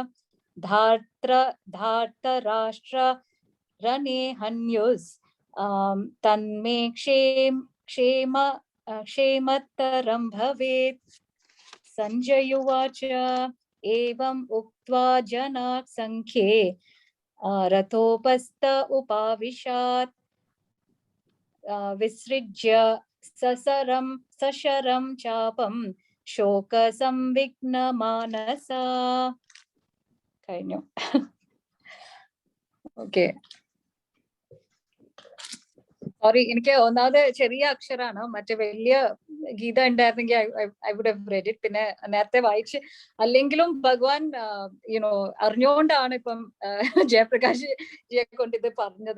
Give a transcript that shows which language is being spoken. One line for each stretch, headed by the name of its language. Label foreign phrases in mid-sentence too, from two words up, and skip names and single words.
Sanskrit: धार्तराष्ट्र रणे हन्युस् तन्मे क्षेमतरं भवेत् संजय उवाच एवम् उक्त्वा जनाः संख्ये रथोपस्थ उपाविशात् विसृज्य सशरं चापं शोकसंविघ्नमानसा
Malayalam: കഴിഞ്ഞു.
English: okay, sorry,
Malayalam: എനിക്ക് ഒന്നാമത് ചെറിയ അക്ഷരാണ്, മറ്റേ വലിയ ഗീത ഉണ്ടായിരുന്നെങ്കിൽ
English: I would have read it.
Malayalam: പിന്നെ നേരത്തെ വായിച്ച് അല്ലെങ്കിലും ഭഗവാൻ
English: you know
Malayalam: അറിഞ്ഞുകൊണ്ടാണ് ഇപ്പം ജയപ്രകാശ് ജിയെ കൊണ്ട് ഇത് പറഞ്ഞത്.